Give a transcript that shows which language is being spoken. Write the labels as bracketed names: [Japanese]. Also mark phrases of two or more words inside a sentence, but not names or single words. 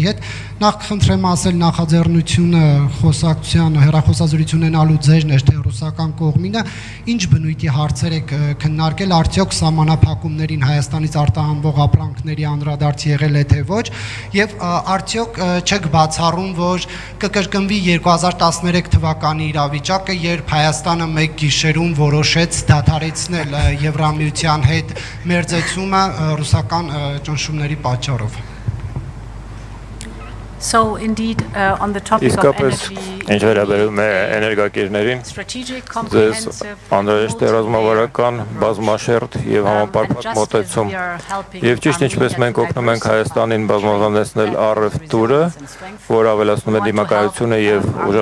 [Armenian] հետ, նախ խնդրեմ ասել նախաձեռնությունը խոսակցության հեռախոսազրույց ունենալու ձեժն էր թե ռուսական կողմինը, ինչ բնույթի հարցեր եք քննարկել, արդյոք սահմանափակումներին Հայաստանից արտահանվող ապրանքների անդրադարձ եղել է թե ոչ, եւ արդյոք չեք բացառում, որ կկրկնվի 2013 թվականի իրավիճակը, երբ Հայաստանը մեկ գիշերում որոշեց դադարեցնել Եվրամիության հետ մերձեցումը ռուսական ճնշումների պատճառով։ [English] So indeed on the topic of energy, [Armenian] ինչ վերաբերում է էներգակիրներին, ձեզ անհրաժեշտ է ռազմավարական, բազմաշերտ եւ համապարփակ մոտեցում։ Եվ ճիշտ ինչպես մենք օգնում ենք Հայաստանին բազմազանեցնել առևտուրը, որ ավելացնում է դիմակայությունը եւ ուժեղացնում